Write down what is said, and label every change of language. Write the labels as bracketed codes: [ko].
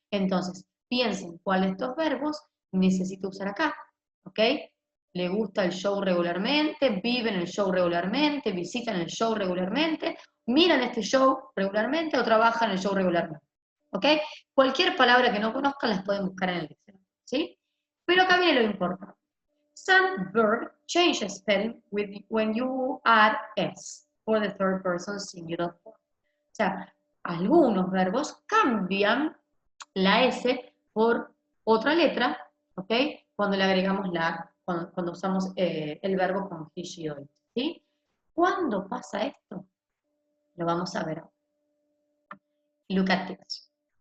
[es] Entonces, piensen cuál de estos verbos necesito usar acá, ¿ok? ¿Le gusta el show regularmente? ¿Viven el show regularmente? ¿Visitan el show regularmente? ¿Miran este show regularmente o trabajan el show regularmente? ¿Ok? Cualquier palabra que no conozcan las pueden buscar en el diccionario, ¿sí? Pero acá viene lo importante. [en] Some verb change spelling when you add s for the third person singular form. [es] O sea, algunos verbos cambian la S por otra letra, ¿ok? Cuando le agregamos cuando usamos el verbo con he, she, o it, ¿sí? ¿Cuándo pasa esto? Lo vamos a ver ahora. [en] Look at this.